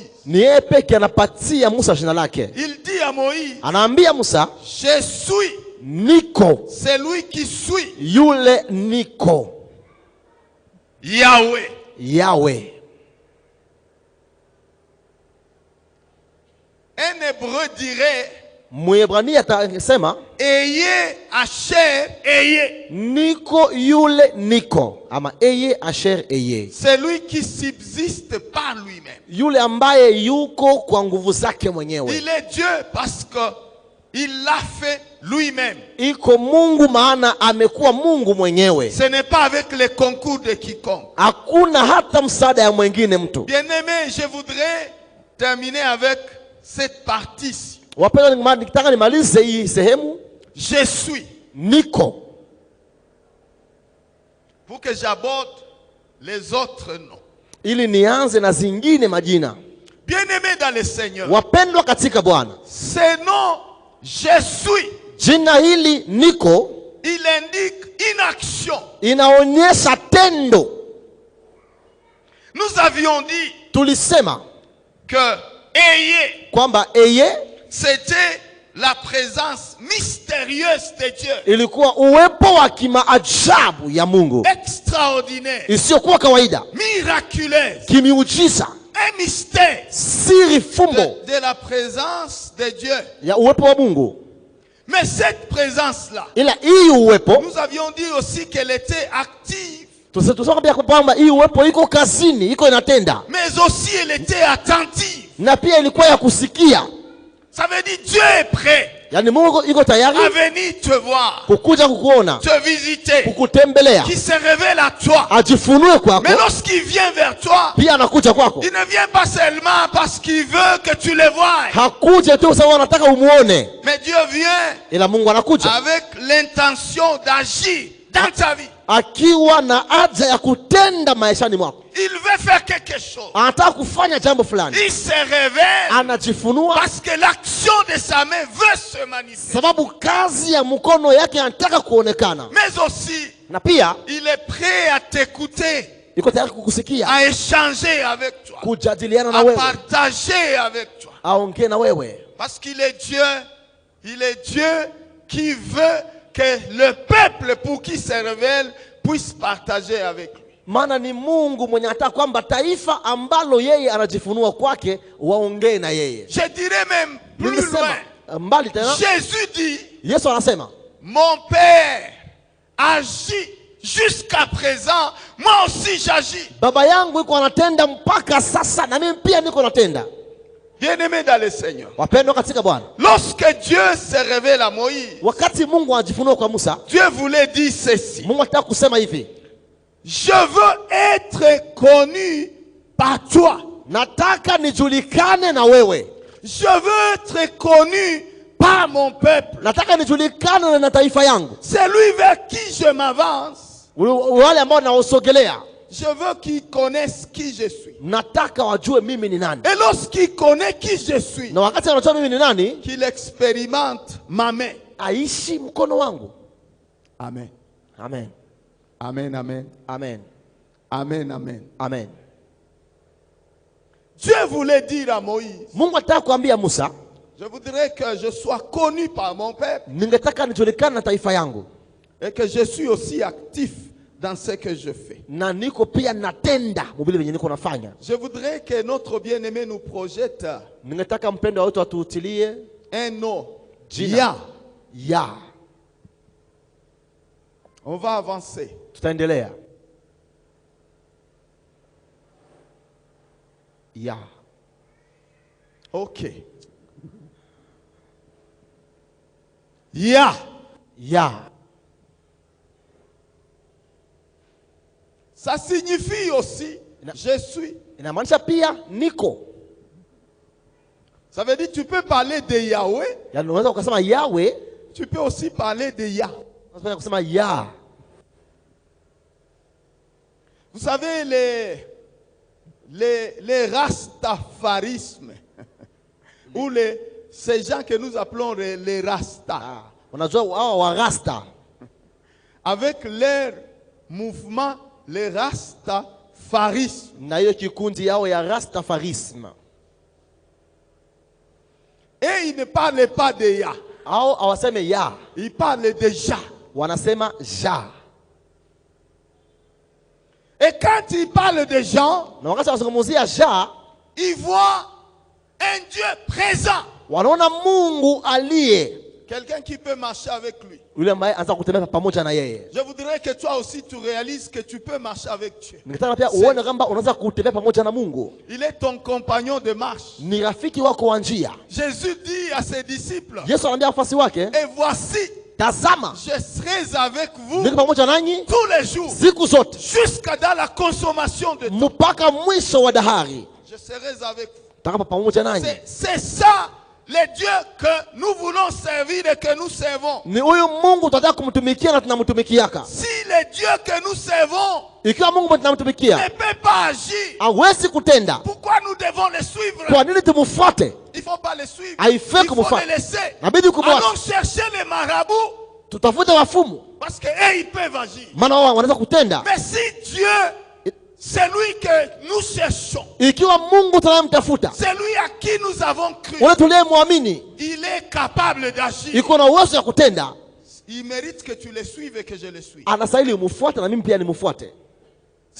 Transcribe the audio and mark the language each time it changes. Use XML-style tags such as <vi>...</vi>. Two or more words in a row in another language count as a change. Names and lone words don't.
<fr>Il dit à Moïse, je suis</fr> <sw>Niko.</sw> <fr>C'est lui qui suit.</fr> <sw>Yule Niko. Yahweh. Yahweh.</sw> <fr>Un hébreu dirait,</fr> <sw>Mwebrani atasema,</sw> <he>Eye Asher Eye.</he> <sw>Niko yule Niko. Ama</sw> <he>אהיה אשר אהיה.</he> <fr>C'est lui qui subsiste par lui-même.</fr> <sw>Yule ambaye yuko kwa nguvu zake mwenyewe.</sw> <fr>Il est Dieu parce que il l'a fait lui-même.</fr> <sw>Iko Mungu maana amekuwa Mungu mwenyewe.</sw> <fr>Ce n'est pas avec le concours de quiconque.</fr> <sw>Hakuna hata msaada ya mwingine mtu.</sw> <fr>Bien-aimé, je voudrais terminer avec cette partie-ci.</fr> <sw>Wapenda nikitaka nimalize hii sehemu.</sw> <fr>Je suis.</fr> <sw>Niko.</sw> <fr>Pour que j'aborde les autres noms.</fr> <sw>Ili nianze na zingine majina.</sw> <fr>Bien-aimé dans le Seigneur.</fr> <sw>Wapendwa katika Bwana.</sw> <fr>Ce nom je suis.</fr> <sw>Jina hili Niko.</sw> <fr>Il indique une action.</fr> <sw>Inaonyesha tendo.</sw> <fr>Nous avions dit.</fr> <sw>Tulisema.</sw> <fr>Que Eye.</fr> <sw>Kwamba Eye.</sw> <fr>C'était la présence mystérieuse de Dieu.</fr> <sw>Ilikuwa uwepo wa kimaajabu ya Mungu.</sw> <fr>Extraordinaire.</fr> <sw>Isiyokuwa kawaida.</sw> <fr>Miraculeuse.</fr> <sw>Kimiujiza.</sw> <fr>Un mystère.</fr> <sw>Siri fumbo.</sw> <fr>De la présence de Dieu.</fr> <sw>Ya uwepo wa Mungu.</sw> <fr>Mais cette présence-là,</fr> <sw>ila hii uwepo</sw> <fr>nous avions dit aussi qu'elle était active,</fr> <sw>tusema pia kwamba hii uwepo iko kazini, iko inatenda,</sw> <fr>mais aussi elle était attentive.</fr> <sw>na pia ilikuwa ya kusikia.</sw> <fr>Ça veut dire Dieu est prêt</fr> <sw>Yani Mungu iko tayari</sw> <fr>à venir te voir,</fr> <sw>kukuja kukuona,</sw> <fr>te visiter,</fr> <sw>kukutembelea,</sw> <fr>qui se révèle à toi.</fr> <sw>ajifunue kwako.</sw> <fr>Mais lorsqu'il vient vers toi,</fr> <sw>Pia anakuja kwako,</sw> <fr>il ne vient pas seulement parce qu'il veut que tu le vois.</fr> <sw>hakuja tu sababu anataka umuone,</sw> <fr>Mais Dieu vient</fr> <sw>ila Mungu anakuja</sw> <fr>avec l'intention d'agir dans ta vie.</fr> <sw>akiwa na haja ya kutenda maishani mwako.</sw> <fr>Il veut faire quelque chose.</fr> <sw>Anataka kufanya jambo fulani,</sw> <fr>Il se révèle</fr> <sw>anajifunua</sw> <fr>parce que l'action de sa main veut se manifester.</fr> <sw>sababu kazi ya mkono yake anataka kuonekana,</sw> <fr>Mais aussi,</fr> <sw>na pia</sw> <fr>il est prêt à t'écouter,</fr> <sw>iko tayari kukusikia,</sw> <fr>à échanger avec toi,</fr> <sw>kujadiliana na</sw> <fr>à</fr> <sw>wewe,</sw> <fr>partager avec toi.</fr> <sw>aongee na wewe,</sw> <fr>Parce qu'il est Dieu, il est Dieu qui veut que le peuple pour qui se révèle puisse partager avec lui.</fr> <sw>maana ni Mungu mwenye anataka kwamba taifa ambalo yeye anajifunua kwake waongee na yeye.</sw> <fr>Je dirais même plus</fr> <sw>Nimesema</sw> <fr>loin.</fr> <sw>mbali tena,</sw> <fr>Jésus dit,</fr> <sw>Yesu anasema</sw> <fr>mon Père agit jusqu'à présent, moi aussi j'agis.</fr> <sw>baba yangu iko anatenda mpaka sasa, na mimi pia niko natenda.</sw> <fr>Bien-aimé dans le Seigneur,</fr> <sw>Wapendwa katika Bwana,</sw> <fr>lorsque Dieu se révèle à Moïse,</fr> <sw>wakati Mungu anajifunua kwa Musa,</sw> <fr>Dieu voulait dire ceci:</fr> <sw>Mungu anataka kusema hivi,</sw> <fr>je veux être connu par toi.</fr> <sw>nataka nijulikane na wewe,</sw> <fr>Je veux être connu par mon peuple.</fr> <sw>nataka nijulikane na taifa yangu,</sw> <fr>C'est lui vers qui je m'avance.</fr> <sw>wale ambao naosogelea,</sw> <fr>Je veux qu'il connaisse qui je suis.</fr> <sw>nataka wajue mimi ni nani,</sw> <fr>Et lorsqu'il connaît qui je suis,</fr> <sw>na wakati anajua mimi ni nani,</sw> <fr>qu'il expérimente ma main.</fr> <sw>aishi mkono wangu. Amen. Amen, Amen, amen. amen, Amen, amen. amen.</sw> <fr>Dieu voulait dire à Moïse,</fr> <sw>Mungu anataka kuambia Musa,</sw> <fr>je voudrais que je sois connu par mon peuple</fr> <sw>ningetaka nijulikane na taifa yangu,</sw> <fr>et que je suis aussi actif dans ce que je fais.</fr> <sw>na niko pia natenda mubili venye niko nafanya.</sw> <fr>Je voudrais que notre bien-aimé nous projette</fr> <sw>Ningetaka mpendo wetu atuutilie</sw> <fr>un nom.</fr> <sw>jina ya.</sw> <fr>On va avancer.</fr> <sw>Tutaendelea. Ya. Ok. Ya. Ya.</sw> <fr>Ça signifie aussi je suis.</fr> <sw>Inamaanisha pia niko.</sw> <fr>Ça veut dire tu peux parler de Yahweh,</fr> <sw>Yaani unaweza ukasema Yahweh,</sw> <fr>tu peux aussi parler de Yah.</fr> <sw>unaweza kusema ya.</sw> <fr>Vous savez les rastafarismes ou ces gens que nous appelons les rastas,</fr> <sw>Unajua hao wa rasta</sw> <fr>avec leur mouvement les rastafarismes.</fr> <sw>na hiyo kikundi yao ya rastafarisme,</sw> <fr>Et ils ne parlent pas de Yah,</fr> <sw>au hawaseme ya,</sw> <fr>ils parlent de Jah.</fr> <sw>wanasema ja.</sw> <fr>Et quand ils parlent de gens,</fr> <sw>Na wakati wanazungumzia ja,</sw> <fr>ils voient un Dieu présent.</fr> <sw>wanaona Mungu aliye,</sw> <fr>Quelqu'un qui peut marcher avec lui.</fr> <sw>yule ambaye anataka kutembea pamoja na yeye.</sw> <fr>Je voudrais que toi aussi tu réalises que tu peux marcher avec Dieu.</fr> <sw>Ningetaka pia uone kwamba unaweza kutembea pamoja na Mungu.</sw> <fr>Il est ton compagnon de marche.</fr> <sw>Ni rafiki wako wa njia.</sw> <fr>Jésus dit à ses disciples,</fr> <sw>Yesu anaambia wafuasi wake,</sw> <fr>et voici,</fr> <sw>tazama,</sw> <fr>je serai avec vous</fr> <sw>niko pamoja nanyi</sw> <fr>tous les jours,</fr> <sw>siku zote</sw> <fr>jusqu'à dans la consommation de temps.</fr> <sw>mpaka mwisho wa dahari.</sw> <fr>Je serai avec vous.</fr> <sw>Taka pamoja nanyi.</sw> <fr>C'est ça le Dieu que nous voulons servir et que nous servons.</fr> <sw>Ni huyu Mungu tunataka kumtumikia na tunamtumikiaka.</sw> <fr>Si le Dieu que nous servons</fr> <sw>Ikiwa Mungu tunamtumikia</sw> <fr>ne peut pas agir,</fr> <sw>hawezi kutenda,</sw> <fr>pourquoi nous devons le suivre?</fr> <sw>kwa nini tumfuate?</sw> <fr>Il ne faut pas le suivre.</fr> <sw>Haifai</sw> <fr>Il faut</fr> <sw>kumfuata.</sw> <fr>le laisser.</fr> <sw>Inabidi kumwacha.</sw> <fr>Allons chercher les marabouts</fr> <sw>Tutafute wafumu,</sw> <fr>parce qu'eux, ils peuvent agir.</fr> <sw>maana wao wanaweza kutenda.</sw> <fr>Mais si Dieu, c'est lui que nous cherchons,</fr> <sw>Ikiwa Mungu tunayemtafuta,</sw> <fr>c'est lui à qui nous avons cru,</fr> <sw>wale tuliyemwamini,</sw> <fr>il est capable d'agir.</fr> <sw>iko na uwezo ya kutenda,</sw> <fr>Il mérite que tu le suives et que je le suive.</fr> <sw>anastahili umfuate na mimi pia nimfuate.</sw>